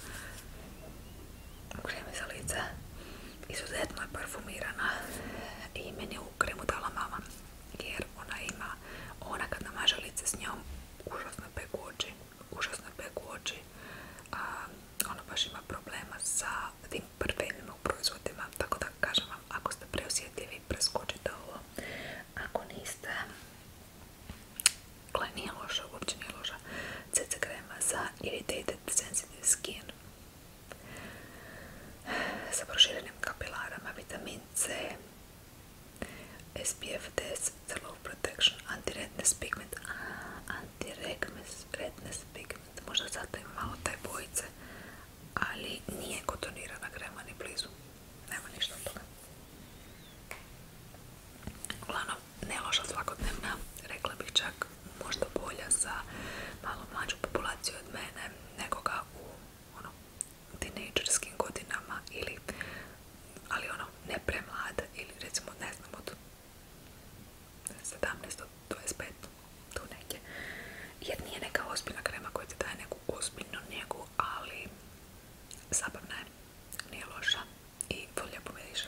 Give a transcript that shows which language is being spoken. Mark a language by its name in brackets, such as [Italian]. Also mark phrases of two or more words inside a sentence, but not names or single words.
[Croatian] Kreme za lice izuzetno je parfumirana i meni je ovu kremu dala mama, jer ona kad namaže lice s njom, užasno peku oči, ona baš ima problema sa tim parfemima u proizvodima, tako da kažem vam, ako ste preosjetljivi, preskočite ovo. Ako niste, gle, nije loša, uopće nije loša. CC krema za [English] irritated sensitive skin [Croatian] sa proširenim kapilarama, [English] vitamin C, SPF 10 za low protection, anti-redness pigment, anti-redness pigment, [Croatian] možda zato ima malo taj bojice, ali nije kotonirana krema ni blizu, nema ništa od toga. Uglavnom, ne loša svakodnevna, rekla bih čak možda bolja za malo mlađu populaciju od mene, nekoga u tinejdžerskim godinama ali ne premlada ili recimo ne znam od 17 do 25, tu negdje, jer nije neka ozbiljna krema koja ti daje neku ozbiljnu njegu, ali zabavna je, nije loša i vrlo lijepo miriše.